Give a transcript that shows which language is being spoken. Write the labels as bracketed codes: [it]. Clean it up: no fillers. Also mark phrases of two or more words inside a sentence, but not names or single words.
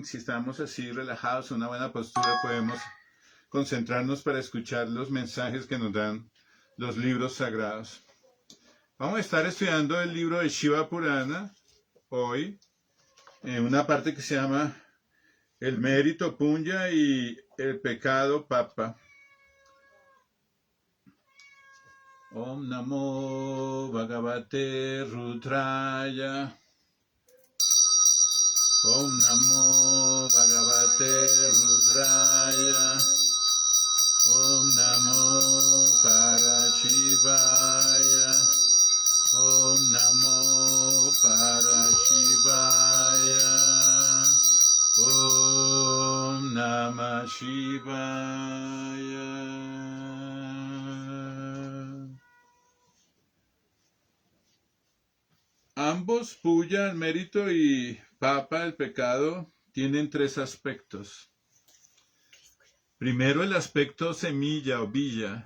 [es] Si estamos así relajados, una buena postura, podemos concentrarnos para escuchar los mensajes que nos dan los libros sagrados. Vamos a estar estudiando el libro de Shiva Purana hoy, en una parte que se llama el mérito Punya y el pecado Papa. [sa] Om Namo Bhagavate Rudraya. Om Namo Bhagavate Rudraya. Om Namo Parashivaya. Om Namo Parashivaya. Om Namah Shivaya. [es] Ambos, Puya, el mérito, y Papa, el pecado, tienen tres aspectos. Primero, el aspecto semilla o villa.